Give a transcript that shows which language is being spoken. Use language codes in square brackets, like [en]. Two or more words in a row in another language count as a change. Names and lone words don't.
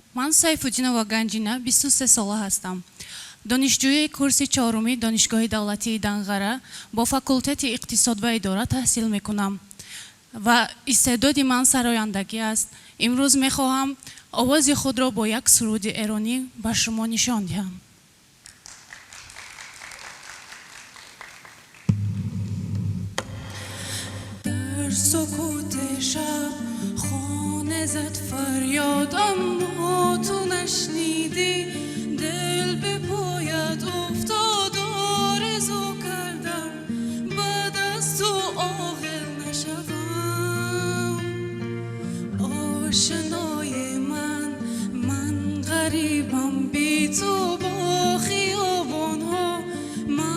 [tg] Ман Сайфуддинова Ганҷина 23 сола ҳастам. донишҷӯи курси 4-уми донишгоҳи давлатии Данғара бо факултети иқтисод ва идора таҳсил мекунам ва истеъдоди ман сарояндагӣ аст. имрӯз мехоҳам овози худро бо як суруди эронӣ ба шумо нишон диҳам. [fa] در سکوت شب خانه زد فریاد اما تو نشنیدی دل به پایت افتاد آرزو کردم بعد از تو عاقل نشوم آشنای من غریبم بی تو با خیابان ها من